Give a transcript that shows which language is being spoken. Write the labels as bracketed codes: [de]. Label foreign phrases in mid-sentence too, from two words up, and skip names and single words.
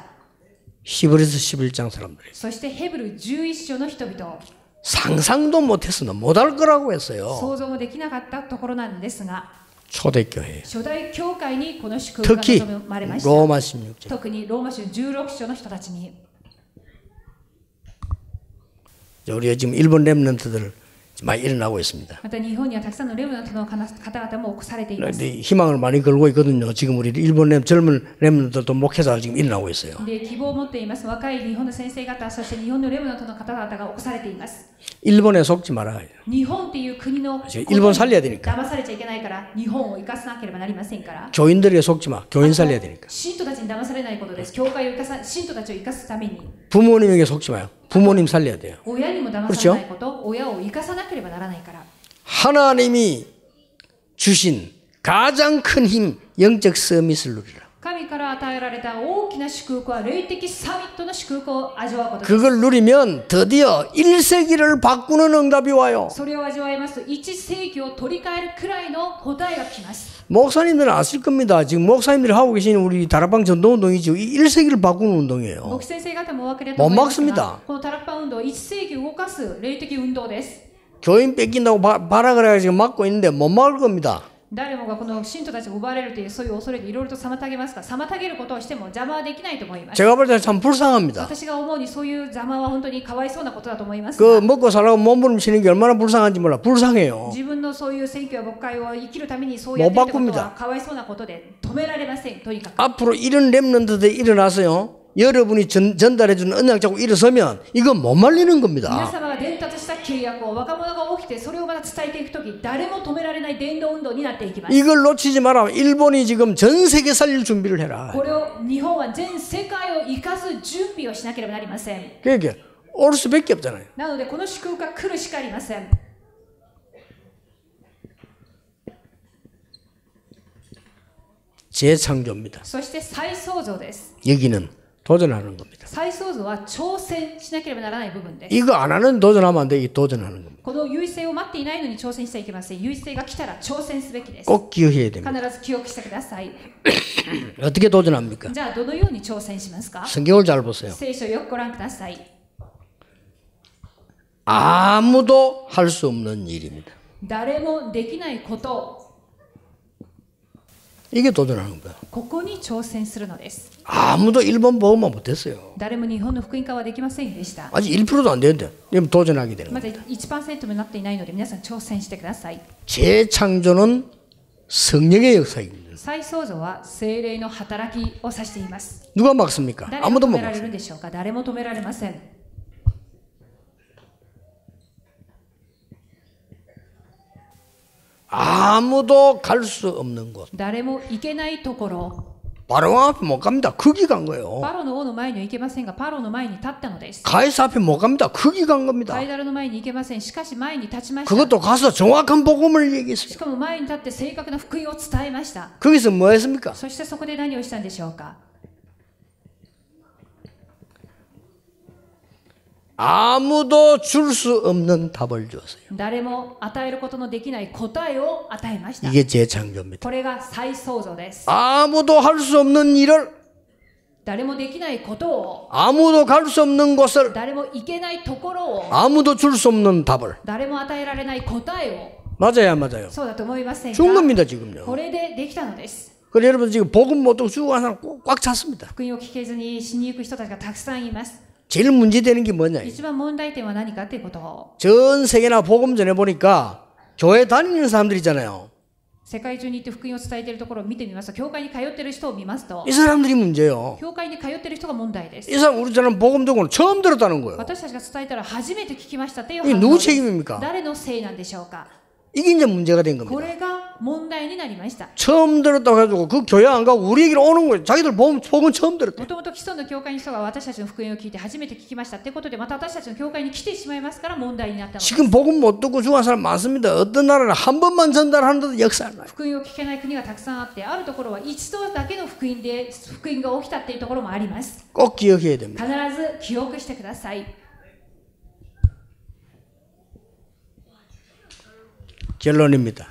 [ko] 히브리서 11장 사람들이 [ja] そしてヘブル11章の人々、 [ko] 상상도 못했으나 못할 거라고 했어요. [ja] 想像もできなかったところなんですが、 [ko] 초대교회 [ja] 初代教会にこの祝福が [ko] 특히 [ja] 望まれました。 [ko] 로마 16장 [ja] 特にローマ書16章の人たちに、 [ko] 우리가 지금 일본 렘넌트들 많이 일어나고 있습니다. [ja] また日本にはたくさんのレムナントの方々も起こされています。 [ko] 근데 희망을 많이 걸고 있거든요. 지금 우리 일본 젊은 렘넌트들도 목회자가 지금 일어나고 있어요. [ja] で希望を持っています若い日本の先生方、そして日本のレムナントの方々が起こされています。 [ko] 일본에 속지 말아요. [ja] 日本っていう国のことに [ko] 일본 살려야 되니까. [ja] 騙されちゃいけないから、日本を生かさなければなりませんから。 [ko] 교인들에게 속지 마. 교인 살려야 되니까. [ja] 信徒たちに騙されないことです。教会を生かさ、信徒たちを生かすために。 [ko] 부모님에게 속지 마요. 부모님 살려야 돼요. [ja] 親にも騙されないこと、親を生かさなければならないから。 [ko] 하나님이 주신 가장 큰 힘, 영적 서밋을 누리라. [ja] 神から与えられた大きな祝福は霊的サミットの祝福を味わうことです。 [ko] 그걸 누리면 드디어 1세기를 바꾸는 응답이 와요. [ja] それを味わいますと、1世紀を取り替えるくらいの答えが来ます。 [ko] 목사님들은 아실 겁니다. 지금 목사님들이 하고 계신 우리 다락방 전도운동이지 1세기를 바꾸는 운동이에요. [ja] 牧先生方もお分かりだと思います [ko] 못 [ja] が、 [ko] 막습니다. [ja] このタラッパ運動は1世紀を動かす霊的運動です。 [ko] 교인 뺏긴다고 발악을 해가지고 막고 있는데 못 막을 겁니다. [ja] 誰もがこの信徒たちが奪われるというそういう恐れでいろいろと妨げますが、妨げることをしても邪魔はできないと思います。 [ko] 제가 볼 때 참 불쌍합니다. [ja] 私が思うにそういう邪魔は本当にかわいそうなことだと思います [ko] 그 [ja] が、 [ko] 먹고 살라고 몸부림치는 게 얼마나 불쌍한지 몰라. 불쌍해요. [ja] 自分のそういう選挙や牧会を生きるためにそうやっているってことはかわいそうなことで止められません。とにかく [ko] 앞으로 이런 렘넌트들이 일어나서요. 여러분이 전달해주는 언약 잡고 일어서면 이건 못 말리는 [ja] 皆 [ko] 겁니다. [ja] 様が伝達した契約を若者が起きてそれをまた伝えていくとき、誰も止められない伝道運動になっていきます。 [ko] 이걸 놓치지 마라. 일본이 지금 전 세계 살릴 준비를 해라. [ja] これを日本は全世界を生かす準備をしなければなりません。 [ko] 그러니까 올 수밖에 없잖아요. [ja] なのでこの祝福が来るしかありません。 [ko] 재창조입니다. [ja] そして再創造です。 [ko] 여기는 도전하는 겁니다. [ja] 再創造は挑戦しなければならない部分です。 [ko] 이거 안 하는 도전하면 안 돼. 이 도전하는 겁니다. [ja] この優位性を待っていないのに挑戦してはいけません。優位性が来たら挑戦すべきです。 [ko] 꼭 기억해야 됩니다. [ja] 必ず記憶してください。 [ko] 어떻게 도전합니까? [ja] じゃあどのように挑戦しますか？ [ko] 성경을 잘 보세요. [ja] 聖書をよくご覧ください。 [ko] 아무도 할 수 없는 일입니다. [ja] 誰もできないことを [ko] 이게 도전하는 거예요. [ja] ここに挑戦するのです。 [ko] 아무도 일본 보험만 못했어요. [ja] 誰も日本の福音化はできませんでした。 [ko] 아직 1%도 안 되는데 그럼 도전하게 되는 [ja] ま [ko] 거예요. [ja] だ 1% もなっていないので皆さん挑戦してください。 [ko] 재창조는 성령의 역사입니다. [ja] 再創造は聖霊の働きを指しています。 [ko] 누가 막습니까? [ja] 誰が [ko] 아무도 [ja] 止 [ko] 못 [ja] められるん [ko] 막습니다. [ja] でしょうか？誰も止められません。 [ko] 아무도 갈 수 없는 곳. [ja] 誰も行けないところ。 [ko] 바로 앞에 못 갑니다. 거기 간 거예요. [ja] パロの王の前には行けませんが、パロの前に立ったのです。 [ko] 가이사 앞에 못 갑니다. 거기 간 겁니다. [ja] カイダルの前に行けません。しかし前に立ちました。 [ko] 그것도 가서 정확한 복음을 [ja] し [ko] 얘기했어요. [ja] かも前に立って正確な福音を伝えました。 [ko] 거기서 뭐 했습니까? [ja] そしてそこで何をしたんでしょうか？ [ko] 아무도 줄 수 없는 답을 주었어요. [ja] 誰も与えることのできない答えを与えました。 [ko] 이게 재창조입니다. [ja] これが再創造です。 [ko] 아무도 할 수 없는 일을 [ja] 誰もできないことを、 [ko] 아무도 갈 수 없는 곳을 [ja] 誰も行けないところを、 [ko] 아무도 줄 수 없는 답을 [ja] 誰も与えられない答えを、 [ko] 맞아요 안 맞아요? [ja] そうだと思いません [ko] 준 [ja] か？ [ko] 겁니다 지금요. [ja] これでできたのです。 [ko] 그래서 여러분 지금 복음 못 듣고 죽어가는 사람 꽉 찼습니다. [ja] 福音を聞けずに死に行く人たちがたくさんいます。 [ko] 제일 문제되는 게 뭐냐? [ja] 一番問題点は何かということを、 [ko] 전 세계나 복음 전해 보니까 교회 다니는 사람들 있잖아요. [ja] 世界中に行って福音を伝えているところを見てみますと、教会に通っている人を見ますと、 [ko] 이 사람들이 문제예요. [ja] 教会に通っている人が問題です。 [ko] 이 사람 우리처럼 복음 듣고 처음 들었다는 거예요. [ja] 私たちが伝えたら初めて聞きましたという [ko] 이게 [ja] 反応 [ko] 누구 [ja] です。 [ko] 책임입니까? [ja] 誰のせいなんでしょうか。 [ko] 이게 이제 문제가 된 [ja] こ [ko] 겁니다. [ja] れが問題になりました。 [ko] 처음 들었다고 해가지고 그 교회 안 가고 우리 얘기를 오는 거예요. 자기들 복음 처음 들었대. [ja] もともと既存の教会の人が私たちの福音を聞いて初めて聞きましたってことで、また私たちの教会に来てしまいますから問題になったのです。 [ko] 지금 복음 못 듣고 죽은 사람 많습니다. 어떤 나라는 한 번만 전달하는데도 역사가 나요. [ja] 福音を聞けない国がたくさんあって、あるところは一度だけの福音で福音が起きたっていうところもあります。 [ko] 꼭 기억해야 됩니다. [ja] 必ず記憶してください。 [ko] 결론입니다.